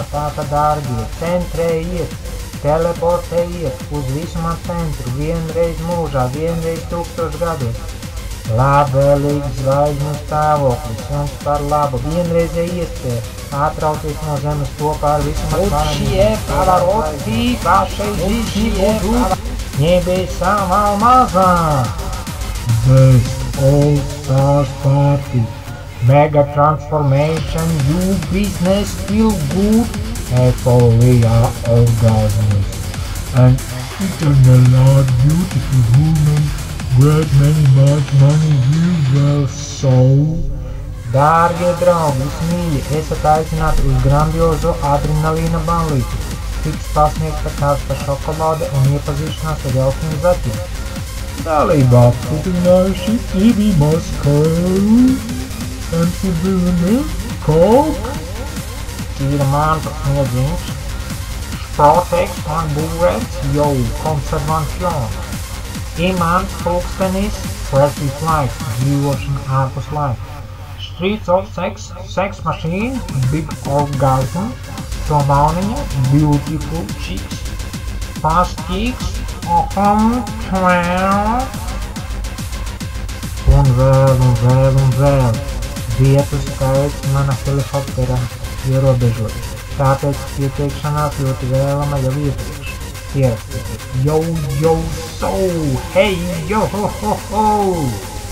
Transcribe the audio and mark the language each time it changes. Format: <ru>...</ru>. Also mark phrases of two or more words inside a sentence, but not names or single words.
<lv>Tātad, dārgie, centrējiet, teleportējiet uz visuma centru, vienreiz mūžā, vienreiz 1000 gados. Labvēlīgs zvaigžņu stāvoklis, jums par labu, vienreizēji iespēja atrauties no zemes kopā ar visuma pārējiem.</lv> <ru>Небеса в алмазах. Best All Stars Party.</ru> <en>Mega transformation, new business, feel good, euphoria, orgasms. An eternal beautiful woman, great many much money, you were so.</en> <lv>Dārgie draugi, mīļi, esat aicināti uz grandiozo adrenalīna ballīti. Tiks pasniegta karsta šokolāde un iepazīšanās ar jaukiem zaķiem. Dalībā apstiprinājuši Ibi Moskau, Antibilni, Kok, Tīra Manta Sniedziņš, Šproteks un Būrēts, Jau, Konservančjon, Imants Pulkstenis, Presley Flight, dzīvošana ārpus laika, Streets of Sex, Sex Machine, Big Orgasm, Tomāniņa, Beautiful Chicks, Fast Kicks, Oham, 12, un vēl. Vietu skaits mana helikoptera ierobežots, tāpēc pieteikšanās ļoti vēlama jau iepriekš. Pierakstiet, yo, so, hey, yo, ho, ho, ho!</lv>